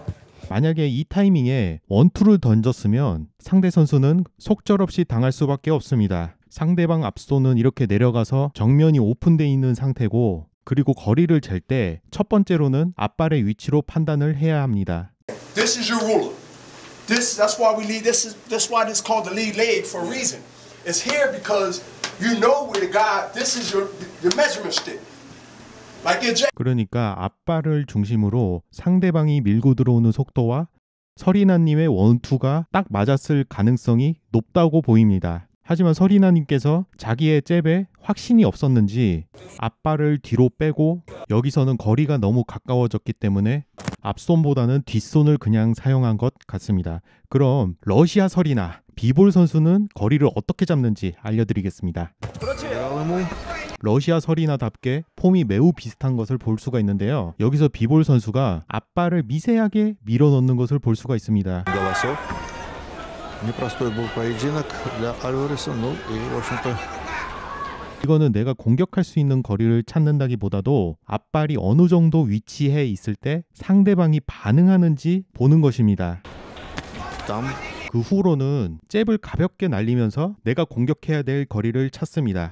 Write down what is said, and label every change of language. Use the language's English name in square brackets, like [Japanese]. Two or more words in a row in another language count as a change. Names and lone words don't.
[Korean] 만약에 이 타이밍에 원투를 던졌으면 상대 선수는 속절없이 당할 수밖에 없습니다. 상대방 앞손은 이렇게 내려가서 정면이 오픈되어 있는 상태고 그리고 거리를 잴 때 첫 번째로는 앞발의 위치로 판단을 해야 합니다. [English] This is your ruler. That's why we lead. That's why it's called the lead leg for a reason. It's here because you know where the guy. This is your measurement stick. Like your jack. [Korean] 그러니까 앞발을 중심으로 상대방이 밀고 들어오는 속도와 서리나님의 원투가 딱 맞았을 가능성이 높다고 보입니다. 하지만 서리나님께서 자기의 잽에 확신이 없었는지 앞발을 뒤로 빼고 여기서는 거리가 너무 가까워졌기 때문에 앞손보다는 뒷손을 그냥 사용한 것 같습니다. 그럼 러시아 서리나 비볼 선수는 거리를 어떻게 잡는지 알려드리겠습니다. 그렇지. 러시아 서리나답게 폼이 매우 비슷한 것을 볼 수가 있는데요. 여기서 비볼 선수가 앞발을 미세하게 밀어넣는 것을 볼 수가 있습니다. [Russian] непростой был поединок для Альвареса. Ну и, в общем-то, [Korean] 이거는 내가 공격할 수 있는 거리를 찾는다기보다도 앞발이 어느 정도 위치해 있을 때 상대방이 반응하는지 보는 것입니다. 그 후로는 잽을 가볍게 날리면서 내가 공격해야 될 거리를 찾습니다.